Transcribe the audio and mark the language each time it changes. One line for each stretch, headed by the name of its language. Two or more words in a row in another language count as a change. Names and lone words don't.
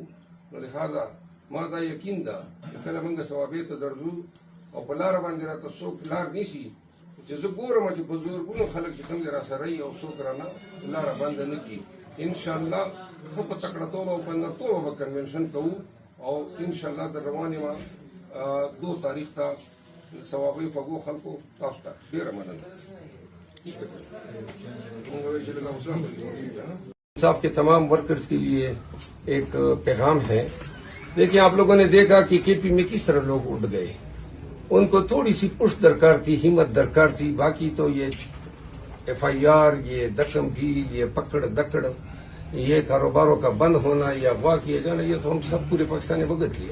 Pashto: نو لہذا ما دا یقین ده چې کله موږ سوابې ته درځو او په لاره باندې راته څوک لار نیسي، چې زه ګورم چې په زورګونو خلک چې کوم دی راسره یي او څوک رانه لاره بنده نه کړي. انشاءالله ښه په تکړه توګه او په نرتوبه به کنونشن کوو او انشاءالله د روانې ما 2 تاریخ ته سوابۍ خوږو خلکو تاسو ته ډېره مننه.
Urdu: انصاف کے تمام ورکرز کے لیے ایک پیغام ہے. دیکھیے، آپ لوگوں نے دیکھا کہ کے پی میں کس طرح لوگ اٹھ گئے. ان کو تھوڑی سی پش درکار تھی، ہمت درکار تھی. باقی تو یہ FIR، یہ دکمگیر، یہ پکڑ دکڑ، یہ کاروباروں کا بند ہونا یا اغوا کیا جانا، یہ تو ہم سب پورے پاکستان نے بھگت لیا.